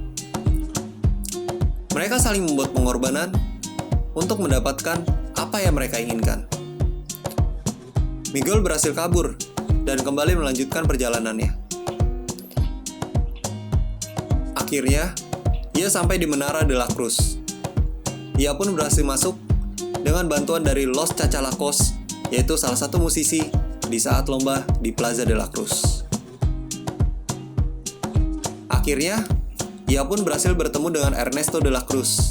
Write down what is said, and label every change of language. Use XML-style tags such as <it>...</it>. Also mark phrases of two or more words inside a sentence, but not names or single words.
<id>Mereka saling membuat pengorbanan untuk mendapatkan apa yang mereka inginkan. Miguel berhasil kabur dan kembali melanjutkan perjalanannya. Akhirnya, ia sampai di Menara de la Cruz. Ia pun berhasil masuk dengan bantuan dari Los Chachalacos, yaitu salah satu musisi di saat lomba di Plaza de la Cruz. Akhirnya, ia pun berhasil bertemu dengan Ernesto de la Cruz.</id>